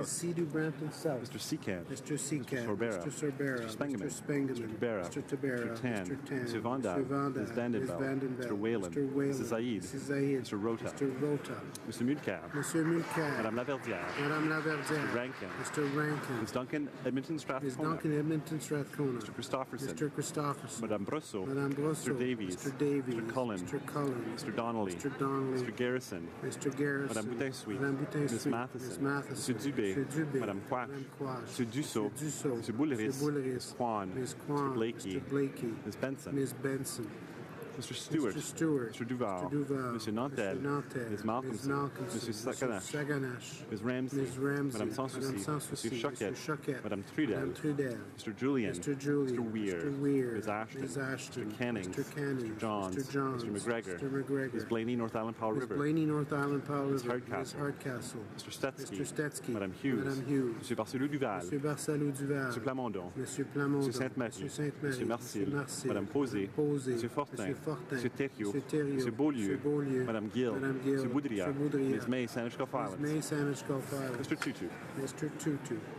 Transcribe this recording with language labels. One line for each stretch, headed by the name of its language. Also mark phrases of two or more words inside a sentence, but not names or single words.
English: Ms. Sidhu, Brampton South. Mr. Seacan. Mr. Seacat. Mr. Sorbera. Mr. Sorbera. Mr. Spengeman. Mr. Spengeman. Mr. Tabera. Mr. Tabera. Mr. Tan. Mr. Tan. Mr. Vanda. Mr. Vanda. Ms. Vandenbell. Ms. Vandenbell. Mr. Whalen. Mr. Whalen. Mrs. Zaid. Mrs. Zaid. Mr. Rota. Mr. Rota. Mr. Mulcair. Monsieur Mulcair. Madame Laverdière. Madame Laverdière. Mr. Rankin. Mr. Rankin. Ms. Duncan, Edmonton Strathcona. Ms. Duncan, Edmonton Strathcona. Mr. Christopherson. Mr. Christopherson. Madame Brosseau. Madame Brosseau. Mr. Davies. Mr. Davies. Mr. Cullen. Mr. Cullen. Mr. Donnelly. Mr. Donnelly. Mr. Garrison. Mr. Garrison. Madame Boutin-Sweet. Madame Boutin-Sweet. Ms. Matheson. Ms. Matheson. Mr. Dubé. Mr. Dubé. Madame Quach. Madame Quach. Mr. Dussault. Mr. Dussault. Mr. Bouleris. Mr. Bouleris. Kwan. Ms. Kwan. Mr. Blakey. Mr. Blakey. Ms. Benson. Ms. Benson. Mr. Stewart. Mr. Stewart. Mr. Duval. Mr. Duval. Mr. Nantel. Mr. Nantel. Ms. Malcolmson. Malcolmson. Mr. Saganash. Saganash. Ms. Ramsey. Ms. Ramsey. Madame Sanssouci. Madame Sanssouci. Mr. Choquette. Mr. Choquette. Madame Trudel. Madame Trudel. Mr. Julian. Mr. Julian. Mr. Weir. Mr. Weir. Ms. Ashton. Ms. Ashton. Mr. Canning. Mr. Canning. Mr. Johns. Mr. Johns. Mr. McGregor. Mr. McGregor. Ms. Blaney, North Island, Powell Ms. River. Blaney, North Island, Powell Ms. River. Hardcastle. Ms. Hardcastle. Mr. Stetsky. Mr. Stetsky. Madame Hughes. Madame Hughes. Mr. Barcelou Duval. Monsieur Barcelou Duval. Mr. Plamondon. Monsieur Plamondon. Mr. Sainte-Marie. Monsieur Sainte-Marie. Mr. Marcil. Monsieur Marcil. Madame Posé. Posé. Mr. Fortin. Monsieur Fortin. Mr. Thériault. Monsieur Thériault. Mr. Beaulieu. Monsieur Beaulieu. Madame Gill. Madame Gill. Mr. Boudria. Mr. Boudria. Ms. May, Sandwich Gulf Ms. Islands. May, Sandwich Gulf Islands. Mr. Tutu. Mr. Tutu.